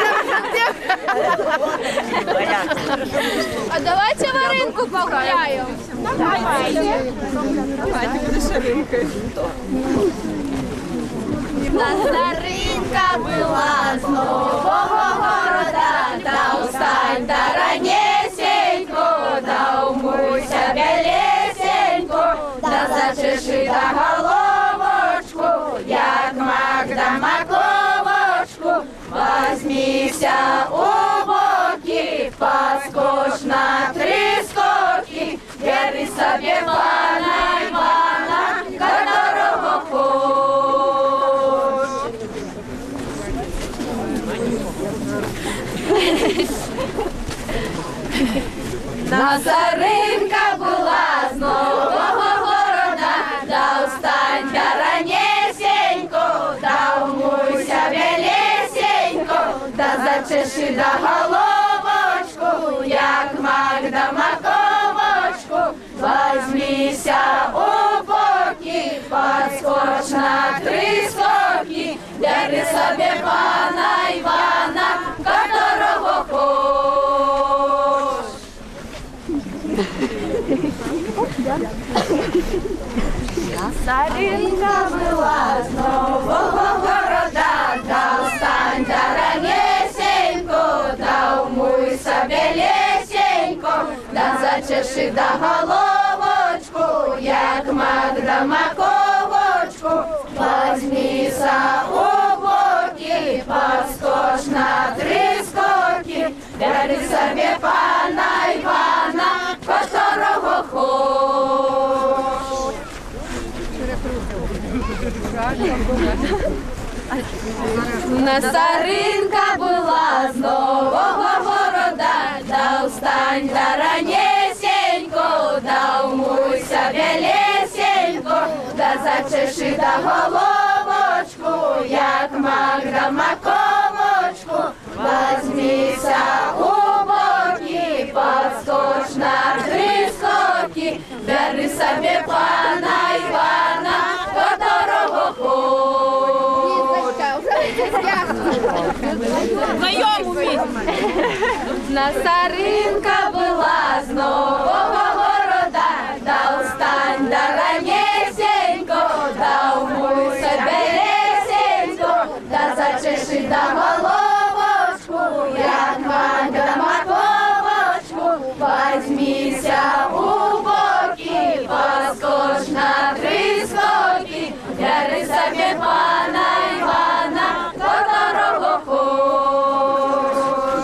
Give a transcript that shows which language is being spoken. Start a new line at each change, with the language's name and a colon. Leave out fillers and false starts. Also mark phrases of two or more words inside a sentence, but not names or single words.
Russian: А давайте в рынку погуляем. Давайте буде шаринкою. Старинка была с нового города,
Ukrainian: да устань, да ранесенько, да умойся белесенько, да зачеши да головочку, як мак да маковочку, возьмися у боки, поскочь на 3 скоки, бери собі пана Івана, которого Назаринка була з нового города, да устань, да ранесенько, да умойся белесенько, да зачеши да головочку, як мак да маковочку, возьмися у боки, подскочь на 3 скоки, бери собі пана Івана, которого хочеш. Старинка була з нового города, да устань, да ранесенько, да умойся белесенько, да зачеши да головочку, як мак да маковочку, возьмися у боки, подскочь на 3 скоки, бери собі пана Івана, которого хочеш. Старинка була з нового города, да устань, да ранесенько, да умойся белесенько, да зачеши да головочку, як мак да маковочку, возьмися у боки, подскочь на 3 скоки, бери собі пана Івана, которого хочеш. Старинка була з нового города, да устань, да ранесенько, да умойся белесенько, да зачеши да головочку, як мак да маковочку, возьмися у боки, подскочь на 3 скоки, бери собі пана Івана, которого хочеш.